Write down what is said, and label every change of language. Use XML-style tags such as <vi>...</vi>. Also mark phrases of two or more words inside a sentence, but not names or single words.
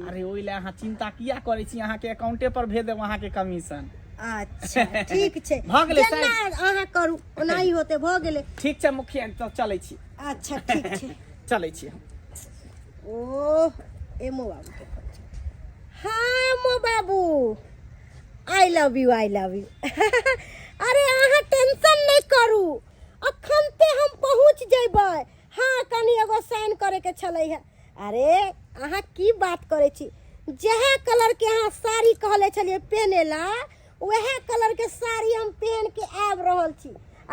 <mai>अरे ओइले अहाँ चिंता किया करे छी, अहाँ के अकाउंटे पर भेज देब अहाँ के कमीशन। अच्छा ठीक छै भ गेलै जेना अहाँ करू ओनाही होते भ गेलै। ठीक छै मुखिया तो चलै छी। अच्छा ठीक छै। चलै छी। ओ एमो बाबू के फोन छै। हाँ मो बाबू</mai> <en>I love you I love you.</en> <mai>अरे अहाँ टेंशन नहीं करू, अखन ते हम पहुंच जेबै। हाँ कनी एगो साइन करे के छलै है। अरे अहाँ की बात करे छी, जेहे कलर के अहाँ साड़ी कहले छलिए पहने ला वहे कलर के साड़ी हम पहन के आब रहल छी।</mai>